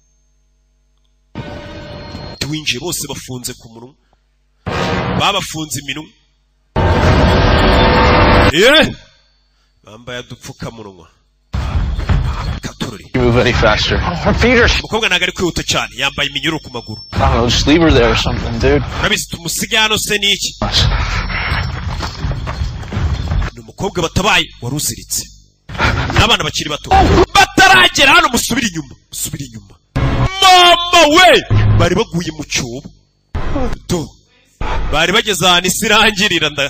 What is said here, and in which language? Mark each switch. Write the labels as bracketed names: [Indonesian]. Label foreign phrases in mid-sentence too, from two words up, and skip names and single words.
[Kinyarwanda] twinjiye bose bafunze ku munwa babafunze iminwa bambaye udupfukamunwa katururi [English] Move any faster. Her feet are... [Kinyarwanda] umukobwa ntago ari kwihuta cyane yambaye iminyururu ku maguru [English] I don't know, just leave her there or something, dude. [Kinyarwanda] urabizi tumusige hano se n'iki ni umukobwa batabaye wari uziritse n'abana bakiri bato bataragera hano musubire inyuma mama we bari baguye mu cyobo do bari bageze ahantu isi irangirira